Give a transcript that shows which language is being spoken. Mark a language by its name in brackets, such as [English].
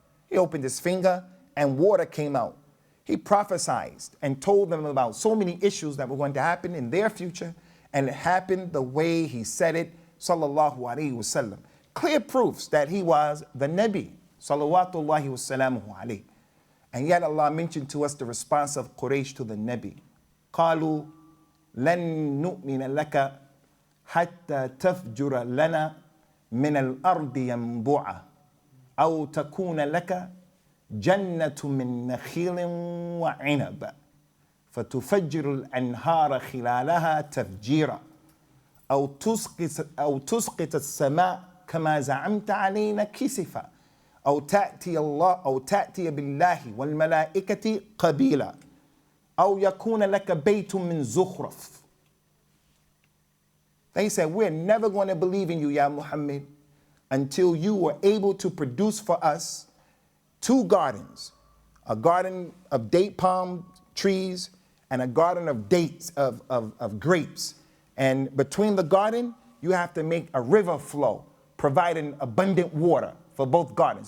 [English] He opened his finger and water came out. He prophesied and told them about so many issues that were going to happen in their future, and it happened the way he said it, sallallahu alaihi wasallam. Clear proofs that he was the Nabi, salawatullahi wassalamuhu alayhi. And yet Allah mentioned to us the response of Quraysh to the Nabi. [Arabic] قالوا لن نؤمن لك حتى تفجر لنا من الأرض ينبوعا أو تكون لك جنة من نخيل وعنب فتفجر الأنهار خلالها تفجيرا أو تسقط السماء كما زعمت علينا كسفا أو تأتي بالله والملائكة قبيلا أو يكون لك بيت من زخرف. [English] They said, we're never going to believe in you, Ya Muhammad, until you were able to produce for us two gardens, a garden of date palm trees and a garden of dates, of grapes. And between the garden, you have to make a river flow, providing abundant water for both gardens.